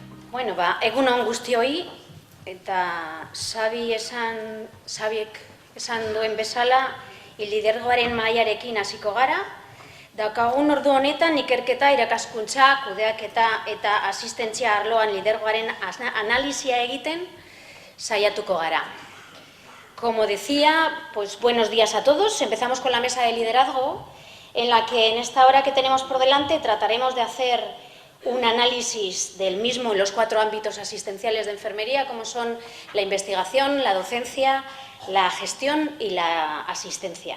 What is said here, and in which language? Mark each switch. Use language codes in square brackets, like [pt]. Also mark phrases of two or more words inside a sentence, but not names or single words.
[eu] Bueno, egun on guztioi, eta Xabiek esan duen bezala, lidergoaren mailarekin hasiko gara. Daukagun ordu honetan ikerketa, irakaskuntza, kudeaketa eta asistentzia arloan lidergoaren analisia egiten saiatuko gara. [es] Como decía, pues buenos días a todos. Empezamos con la mesa de liderazgo, en la que en esta hora que tenemos por delante trataremos de hacer un análisis del mismo en los 4 ámbitos asistenciales de enfermería, como son la investigación, la docencia, la gestión y la asistencia.